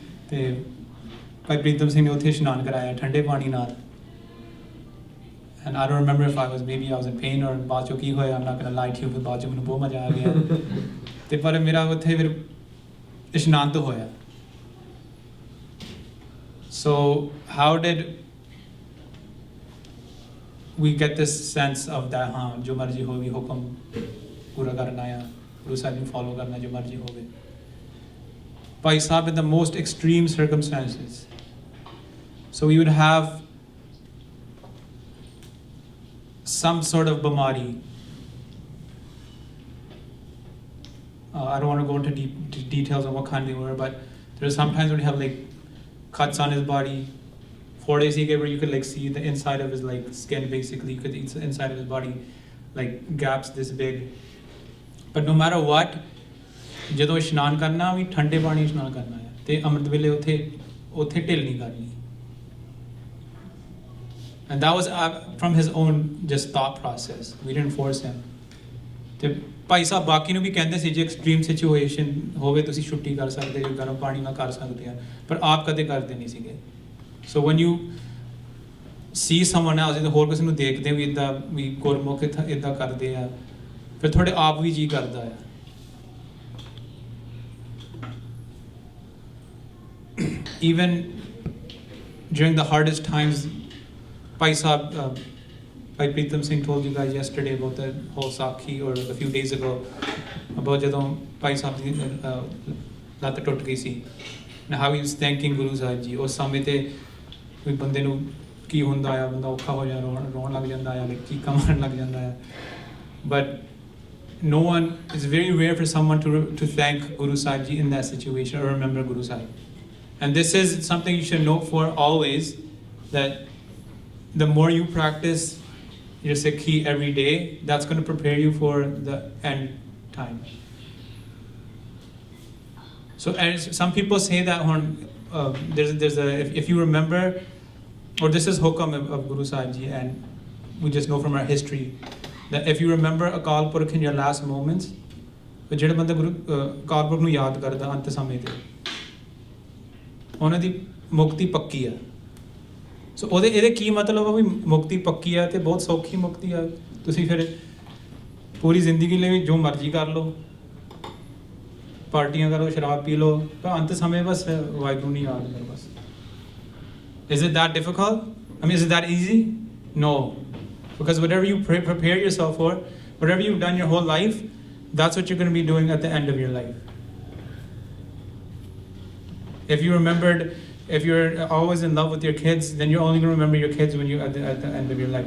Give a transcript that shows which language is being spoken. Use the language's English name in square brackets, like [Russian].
[Punjabi] ਤੇ ਭਾਈ ਪ੍ਰੀਤਮ ਸਿੰਘ ਨੇ ਉੱਥੇ ਇਸ਼ਨਾਨ ਕਰਾਇਆ ਠੰਡੇ ਪਾਣੀ ਨਾਲ। [English] And I don't remember if maybe I was in pain or [Punjabi] ਬਾਅਦ 'ਚੋਂ ਕੀ ਹੋਇਆ, [English] I'm not gonna lie to you, but [Punjabi] ਬਾਅਦ 'ਚੋਂ ਮੈਨੂੰ ਬਹੁਤ ਮਜ਼ਾ ਆ ਗਿਆ। ਤੇ ਪਰ ਮੇਰਾ ਉੱਥੇ ਫਿਰ ਇਸ਼ਨਾਨ ਤਾਂ ਹੋਇਆ। [English] So how did we get this sense of that, [Punjabi] ਹਾਂ ਜੋ ਮਰਜ਼ੀ ਹੋਵੇ ਹੁਕਮ ਪੂਰਾ ਕਰਨਾ ਆ, ਗੁਰੂ ਸਾਹਿਬ ਨੂੰ ਫੋਲੋ ਕਰਨਾ ਜੋ ਮਰਜ਼ੀ ਹੋਵੇ। [English] Bhai Sahib in the most extreme circumstances, so we would have some sort of bamari. I don't want to go into deep details of what kind they were, but there are some times when you have like cuts on his body. 4 days he gave where you could like see the inside of his like skin, basically you could see the inside of his body, like gaps this big. But no matter what, [Punjabi] ਜਦੋਂ ਇਸ਼ਨਾਨ ਕਰਨਾ ਵੀ ਠੰਡੇ ਪਾਣੀ ਇਸ਼ਨਾਨ ਕਰਨਾ ਹੈ, ਤੇ ਅੰਮ੍ਰਿਤ ਵੇਲੇ ਉੱਥੇ ਢਿੱਲ ਨਹੀਂ ਕਰਨੀ। [English] And that was from his own just thought process. We didn't force him. [Punjabi] ਤੇ ਭਾਈ ਸਾਹਿਬ ਬਾਕੀ ਨੂੰ ਵੀ ਕਹਿੰਦੇ ਸੀ ਜੇ [English] extreme situation [Punjabi] ਹੋਵੇ ਤੁਸੀਂ ਛੁੱਟੀ ਕਰ ਸਕਦੇ ਹੋ, ਗਰਮ ਪਾਣੀ ਨਾਲ ਕਰ ਸਕਦੇ ਆ, ਪਰ ਆਪ ਕਦੇ ਕਰਦੇ ਨਹੀਂ ਸੀਗੇ। [English] So when you see someone else, [Punjabi] ਜਦੋਂ ਹੋਰ ਕਿਸੇ ਨੂੰ ਦੇਖਦੇ ਵੀ ਇੱਦਾਂ ਵੀ ਗੁਰਮੁਖ ਇੱਦਾਂ ਕਰਦੇ ਆ, ਫਿਰ ਤੁਹਾਡੇ ਆਪ ਵੀ ਜੀ ਕਰਦਾ ਆ। [English] Even during the hardest times, Bhai Sahib, Bhai Pritam Singh told you guys yesterday about the whole Sakhi, or a few days ago, about [Punjabi] ਜਦੋਂ Bhai Sahib ਦੀ ਲੱਤ ਟੁੱਟ ਗਈ ਸੀ, [English] and how he was thanking Guru Sahib ji। [Punjabi] ਉਸ ਸਮੇਂ ਤੇ ਕੋਈ ਬੰਦੇ ਨੂੰ ਕੀ ਹੁੰਦਾ ਆ, ਬੰਦਾ ਔਖਾ ਹੋ ਜਾ ਰੋਣ ਲੱਗ ਜਾਂਦਾ ਆ, ਚੀਕਾਂ ਮਾਰਨ ਲੱਗ ਜਾਂਦਾ ਆ। [English] But no one, it's very rare for someone to thank Guru Sahib ji in that situation or remember Guru Sahib. And this is something you should note for always, that the more you practice your Sikhi every day, that's going to prepare you for the end time. So, and some people say that there's a, if you remember, or this is hukam of Guru Sahib ji, and we just know from our history, that if you remember Akal Purkh in your last moments, [Punjabi] ਜਿਹੜਾ ਬੰਦਾ ਅਕਾਲ ਪੁਰਖ ਨੂੰ ਯਾਦ ਕਰਦਾ ਅੰਤ ਸਮੇਂ ਤੇ, ਉਹਨਾਂ ਦੀ ਮੁਕਤੀ ਪੱਕੀ ਆ। ਸੋ ਇਹਦੇ ਕੀ ਮਤਲਬ ਆ ਵੀ ਮੁਕਤੀ ਪੱਕੀ ਆ ਤੇ ਬਹੁਤ ਸੌਖੀ ਮੁਕਤੀ ਆ, ਤੁਸੀਂ ਫਿਰ ਪੂਰੀ ਜ਼ਿੰਦਗੀ ਲਈ ਜੋ ਮਰਜ਼ੀ ਕਰ ਲਓ, ਪਾਰਟੀਆਂ ਕਰੋ, ਸ਼ਰਾਬ ਪੀ ਲਓ, ਪਰ ਅੰਤ ਸਮੇਂ ਬਸ ਵਾਹਿਗੁਰੂ ਨਹੀਂ ਯਾਦ ਕਰੋ ਬਸ। [English] Is it that difficult? I mean, is it that easy? No. Because whatever you prepare yourself for, whatever you've done your whole life, that's what you're going to be doing at the end of your life. If you remembered, if you're always in love with your kids, then you're only going to remember your kids when you at the end of your life.